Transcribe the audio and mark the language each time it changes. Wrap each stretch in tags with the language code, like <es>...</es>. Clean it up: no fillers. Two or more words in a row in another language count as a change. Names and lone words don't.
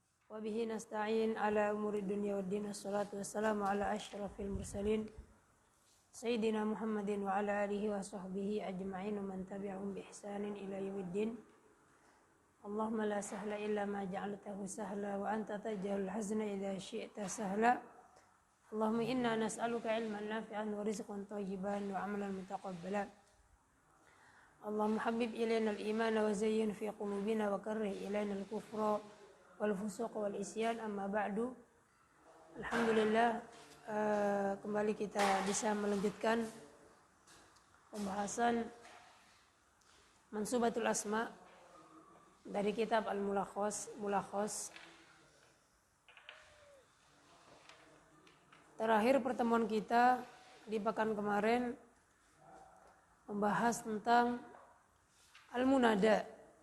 <ar>وبه نستعين على أمور الدنيا والدين. والصلاة والسلام على أشرف المرسلين سيدنا محمد وعلى آله وصحبه أجمعين ومن تبعهم بإحسان إلى يوم الدين. اللهم لا سهل إلا ما جعلته سهلا وأنت تجعل الحزن إذا شئت سهلا. اللهم إنا نسألك علما نافعا ورزقا طيبا وعملا متقبلا. اللهم حبب إلينا الإيمان وزين في قلوبنا وكره إلينا الكفر والفسوق والعصيان، أما بعد.</ar> <id>Alhamdulillah, kembali kita bisa melanjutkan pembahasan</id> <ar>منصوبات الأسماء</ar> <id>dari kitab Al-Mulakhas. Terakhir pertemuan kita di pekan kemarin membahas tentang Al-Munada.</id>